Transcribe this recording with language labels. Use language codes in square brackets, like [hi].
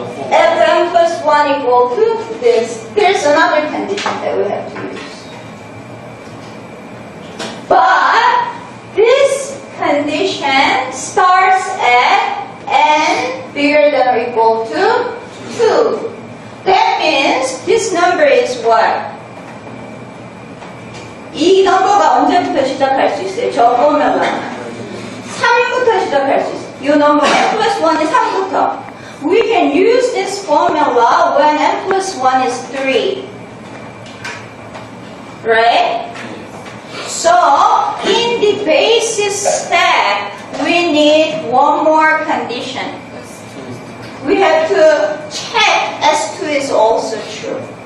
[en] Fn plus 1 equal to this. There's another condition that we have to use. But this condition starts at n bigger than or equal to 2. That means this number is what? [ko] 이 넘버가 언제부터 시작할 수 있어요? 저 보면은 3부터 시작할 수 있어요. 이 넘버 n plus 1이 3부터. [en] We can use this formula when n plus 1 is 3. Right? So, in the basis step, we need one more condition. We have to check S2 is also true.